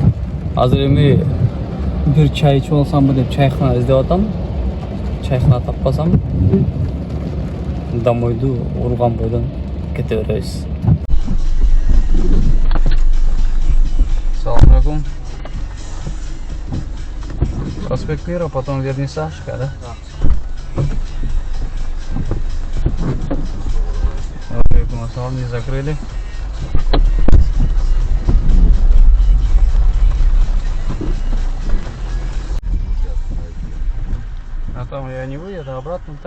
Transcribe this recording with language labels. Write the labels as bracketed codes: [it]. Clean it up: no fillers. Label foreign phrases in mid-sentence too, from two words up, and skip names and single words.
[ky] Азыр эми бир чай ичип алсамбы деп чайхана издеп атам. Чайхана таппасам домойду урган бойдон кете беребиз. Салам алейкум. [ru] Проспект Мира, потом Вернисажка, да? Да. Алейкум ассалам, не закрыли. А там я не выеду, а обратно так